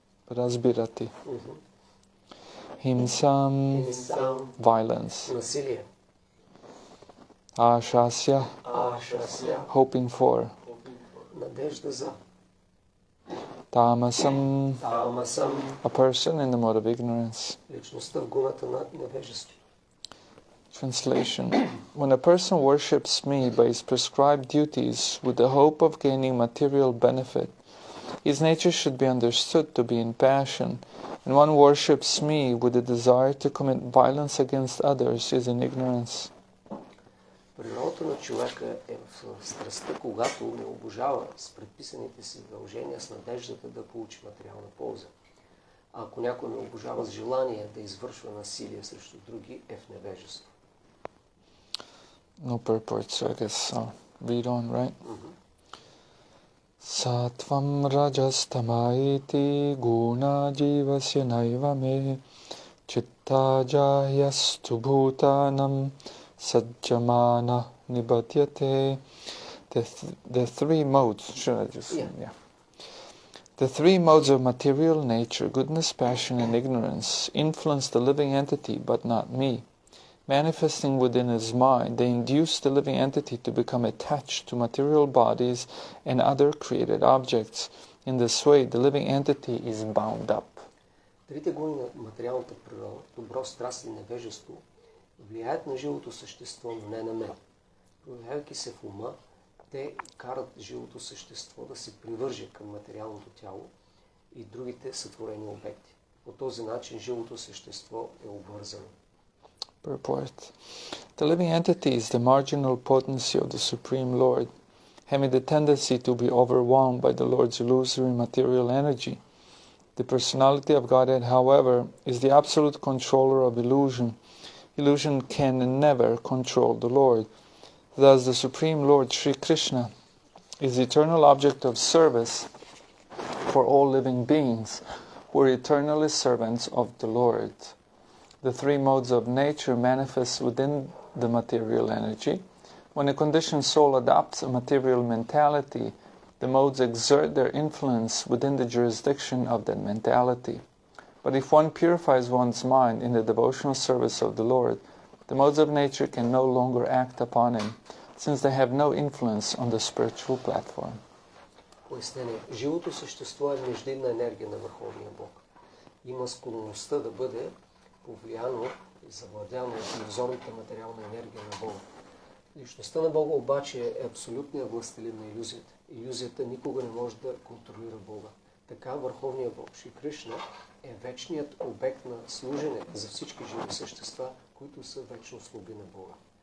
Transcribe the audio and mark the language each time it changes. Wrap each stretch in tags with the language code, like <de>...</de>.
<sa>Razbirati. Himsam.</sa> <en>Violence.</en> <bg>Насилие.</bg> <sa>Ashasya.</sa> <bg>Ашася.</bg> <en>Hoping for.</en> <bg>Надежда за.</bg> <sa>Tamasam.</sa> <bg>Тамасам.</bg> <en>A person in the mode of ignorance.</en> <bg>Личността в гуната на невежество.</bg> <en>Translation. When a person worships me by his prescribed duties with the hope of gaining material benefit, His nature should be understood to be in passion. When one worships me with the desire to commit violence against others, he is in ignorance.</en> <bg>Природата на човека е в страстта, когато не обожава с предписаните си задължения с надеждата да получи материална полза. А ако някой не обожава с желание да извършва насилие срещу други, е в невежество.</bg> <en>No purport, so I guess read on, right?</en> <sa>Sattvam rajastamaiti guna jivasya naiva me chitta jayastu bhutanam sajjamana nibadyate.</sa> <en>The three modes, should I just... Yeah. The three modes of material nature, goodness, passion, and ignorance, influence the living entity, but not me. Manifesting within his mind, they induce the living entity to become attached to material bodies and other created objects. In this way, the living entity is bound up.</en> <bg>Трите гони на материалната природа, добро, страст и невежество, влияят на живото същество, но не на мен. Проявявайки се в ума, те карат живото същество да се привърже към материалното тяло и другите сътворени обекти. По този начин живото същество е обвързано.</bg> <en>Purport. The living entity is the marginal potency of the Supreme Lord, having the tendency to be overwhelmed by the Lord's illusory material energy. The personality of Godhead, however, is the absolute controller of illusion. Illusion can never control the Lord. Thus, the Supreme Lord, Sri Krishna, is the eternal object of service for all living beings, who are eternally servants of the Lord. The three modes of nature manifest within the material energy. When a conditioned soul adopts a material mentality, the modes exert their influence within the jurisdiction of that mentality. But if one purifies one's mind in the devotional service of the Lord, the modes of nature can no longer act upon him, since they have no influence on the spiritual platform.</en> <bg>Пояснение. Живото същество е междинна енергия на Върховния Бог. Има склонността да бъде повлияно и завладяно от иллюзорната материална енергия на Бога. Личността на Бога обаче е абсолютният властелин на иллюзията. Иллюзията никога не може да контролира Бога. Така Върховният Бог Шри Кришна е вечният обект на служене за всички живи същества, които са вечно слуги на Бога.</bg>